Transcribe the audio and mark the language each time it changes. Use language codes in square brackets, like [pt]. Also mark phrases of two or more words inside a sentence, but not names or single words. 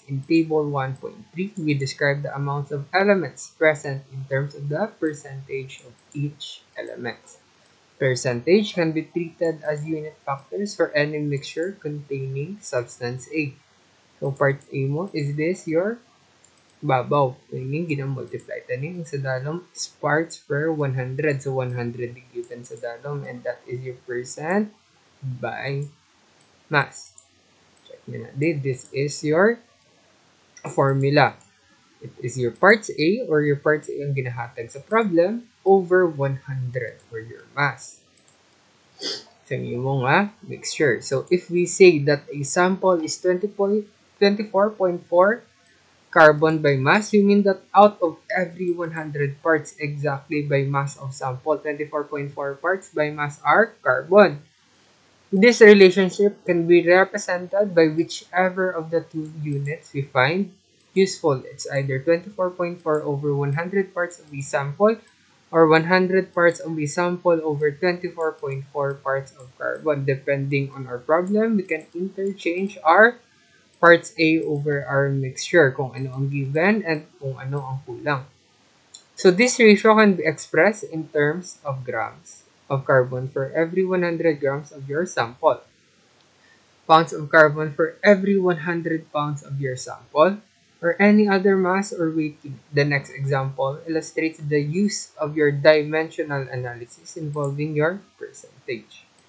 [en] In table 1.3, we describe the amounts of elements present in terms of the percentage of each element. Percentage can be treated as unit factors for any mixture containing substance A. So, part A mo, is this your babaw? [hil] Meaning, ginamultiply. Tanin sa dalom is [en] parts per 100. So, 100 given [hil] sa dalom [en] and that is your percent by mass. [hil] Check nyo na. [en] This is your formula. It is your parts A or your parts A [hil] ang ginahatag sa [en] problem over 100 for your mass. [hil] Sa imo nga mixture. [en] So, if we say that a sample is 24.4 carbon by mass, we mean that out of every 100 parts exactly by mass of sample, 24.4 parts by mass are carbon. This relationship can be represented by whichever of the two units we find useful. It's either 24.4 over 100 parts of the sample or 100 parts of the sample over 24.4 parts of carbon. Depending on our problem, we can interchange our parts A over our mixture, [hil] kung ano ang given and kung ano ang kulang. [en] So this ratio can be expressed in terms of grams of carbon for every 100 grams of your sample, pounds of carbon for every 100 pounds of your sample, or any other mass or weighting. The next example illustrates the use of your dimensional analysis involving your percentage.